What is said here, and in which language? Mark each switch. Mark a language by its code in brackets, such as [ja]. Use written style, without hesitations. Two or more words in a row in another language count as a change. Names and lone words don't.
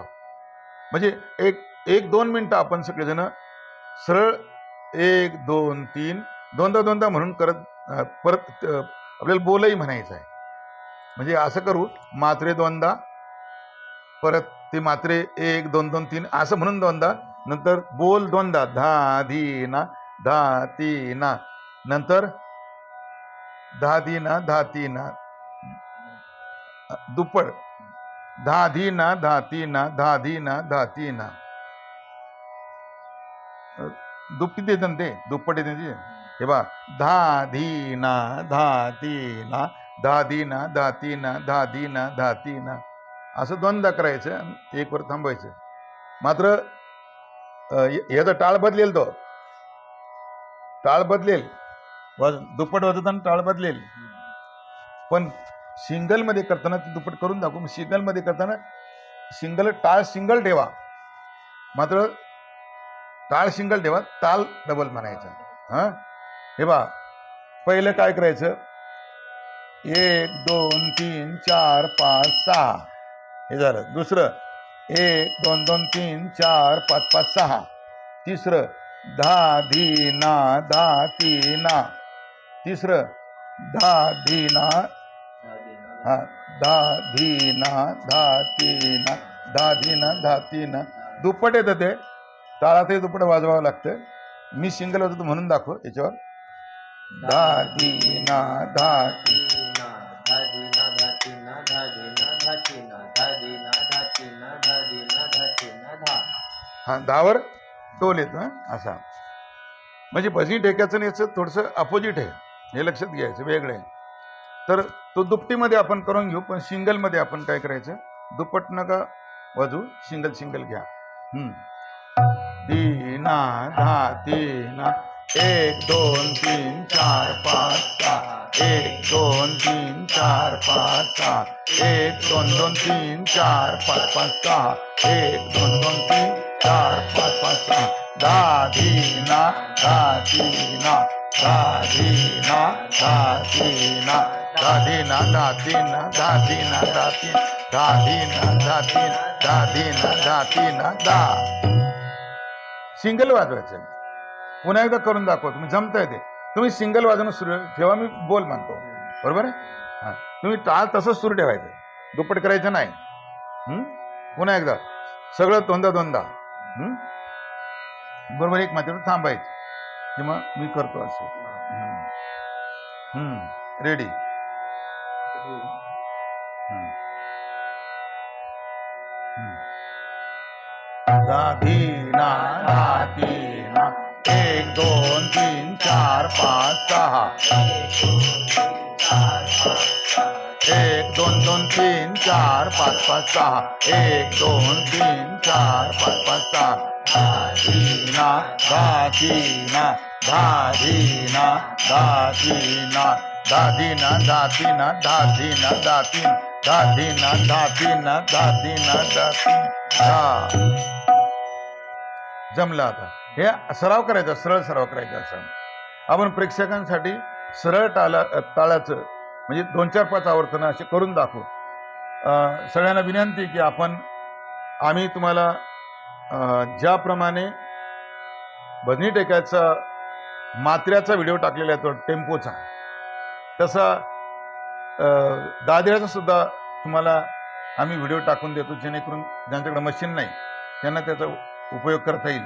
[mr] म्हणजे 1-2 मिनिटं आपण सगळेजण सरळ 1 2 3 दोनदा म्हणून करत परत आपल्याला बोलही म्हणायचं आहे. म्हणजे असं करू, मात्रे दोनदा, परत ते मात्रे 1 2 2 3 असं म्हणून दोनदा, नंतर बोल दोनदा, धा धी ना धा ती ना. नंतर धा धी ना धा ती ना. दुप्पट, धा धी ना धा ती ना धा धी ना धा ती ना. दुप्पटी देतात ते, दुप्पट येते. हे बा, धा धी ना धा ती ना धा धी ना धा ती ना धा धी ना धा ती ना. असं दोनदा करायचं, एक वर थांबायचं. मात्र याचा टाळ बदलेल, तो टाळ बदलेल. दुप्पट वाजवताना टाळ बदलेल. पण सिंगल मध्ये करताना ते दुप्पट करून दाखवू. सिंगल मध्ये करताना टाळ सिंगल ठेवा, मात्र टाळ सिंगल ठेवा, ताल डबल म्हणायचा. हा, हे बा, पहिलं काय करायचं, 1 2 3 4 5 6 हे झालं. दुसरं 1 2 2 3 4 5 5 6. तिसरं धा धी ना धा ती ना. तिसरं धा धी ना, हा, धा धी ना धा ती ना धा धी ना धा ती ना. दुप्पट येतं ते, टाळातही दुप्पट वाजवावं लागतं. मी सिंगल वाजवतो म्हणून दाखव याच्यावर. धा धी ना धा ती. हा, धावर टोल येतं असा. म्हणजे भजनी ठेक्याचं याचं थोडंसं अपोजिट आहे, हे लक्षात घ्यायचं, वेगळं आहे. तर तो दुपटीमध्ये आपण करून घेऊ, पण सिंगलमध्ये आपण काय करायचं, दुप्पट नका वाजू, सिंगल सिंगल घ्या. दीना धा तीना 1 2 3 4 5 6 1 2 3 4 5 6 1 2 2 3 4 5 5 6 1 2 2 3 4 5 5 6 धा धीना धा तीना धा धीना धा तीना धा धीना धा तीना धा धीना धा तीन धा धीना धा तीन धा धीना धा तीना धा. सिंगल वाजवायचं. पुन्हा एकदा करून दाखवतो, तुम्ही जमतंय ते. तुम्ही सिंगल वाजवणं सुरू ठेवा, मी बोल म्हणतो, बरोबर आहे. हां, तुम्ही टाळ तसंच सुरू ठेवायचं, दुप्पट करायचं नाही. पुन्हा एकदा सगळं दोनदा दोनदा. बरोबर एक मात्र थांबायचं, किंवा मी करतो असं. रेडी. धीना धा तीना 1 2 3 4 5 6 1 2 2 3 4 5 5 6 1 2 3 4 5 5 6 धीना धा तीना धा धीना धा तीना धा धीना धा तीना धा धीना धा तीन धा धीना धा तीना धा धीना धा तीन धा. जमलं. आता हे सराव करायचा, सरळ सराव करायचा. असं आपण प्रेक्षकांसाठी सरळ ताळाचं म्हणजे 2 4 5 आवर्तनं असे करून दाखवू. सगळ्यांना विनंती की आम्ही तुम्हाला ज्याप्रमाणे भजनी टेक्याचा मात्र्याचा व्हिडिओ टाकलेला आहे, तो टेम्पोचा, तसा दादऱ्याचा सुद्धा तुम्हाला आम्ही व्हिडिओ टाकून देतो, जेणेकरून ज्यांच्याकडे मशीन नाही त्यांना त्याचा उपयोग करता येईल.